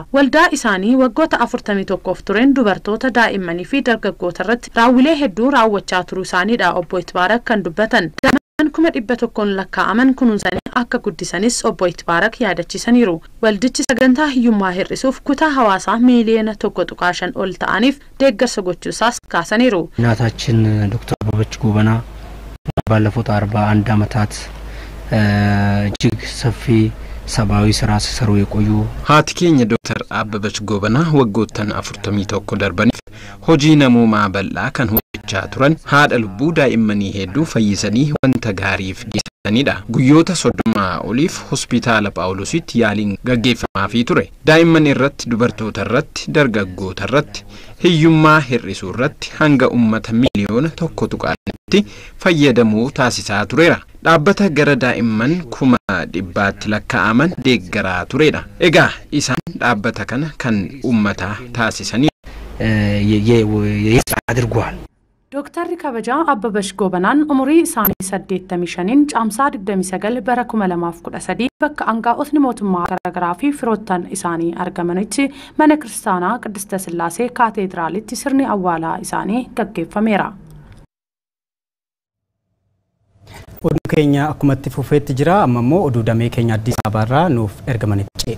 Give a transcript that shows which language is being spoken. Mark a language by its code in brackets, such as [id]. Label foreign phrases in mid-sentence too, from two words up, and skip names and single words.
[om] Waldaa isaanii waggoota 41f tureen dubartoota daa'immanii fi dargaggoota irratti raawwilee hedduu raawwachaa turuu isaaniidha obbo Itbaarak kan dubbatan. Kuma 100 lakkaa'aman kunuunsanii akka guddisanis obbo Itbaarak yaadachiisaniiru. Waldichi sagantaa hiyyummaa hir'isuuf kutaa hawaasaa ሚሊዮን 1.5 ol ta'aniif deeggarsa gochuusaas kaasaniiru. [am] እናታችን ዶክተር አበበች ጎበና ባለፉት 41 ዓመታት እጅግ ሰፊ ሰብአዊ ስራ ሲሰሩ የቆዩ [om] haati keenya Dr. Abbabach Goobanaa waggoottan 41 darbaniif hojii namoomaa bal'aa kan hojjechaa turan haadha lubbuu daa'immanii hedduu fayyisanii wanta gaariif geessanidha. Guyyoota 30 oliif hospitaala Phaawulositti yaaliin gaggeeffamaafii ture. Daa'imman irratti, dubartoota irratti, dargaggoota irratti, hiyyummaa hir'isuu irratti hanga uummata miliyoona 1.2tti fayyadamuu taasisaa tureera. Dhaabbata gara daa'imman 100,000tti lakkaa'aman deeggaraa turedha. Egaa isaan dhaabbata kana kan uummataa taasisanii [am] አድርጓል። [om] ዶክተር ከበጃ አበበች ጎበናን umurii isaanii 85 caamsaa 29 bara 2013 bakka aangaa'otni mootummaa garaagaraa fi firoottan isaanii argamanitti mana kiristaanaa Qidiste Sillaasee kaateediraalitti sirni awwaalaa isaanii gaggeeffameera. Oduu keenya akkumatti fufeetti jira amma immoo oduu damee keenya Addis Ababaarraa nuuf ergamanitti ceena.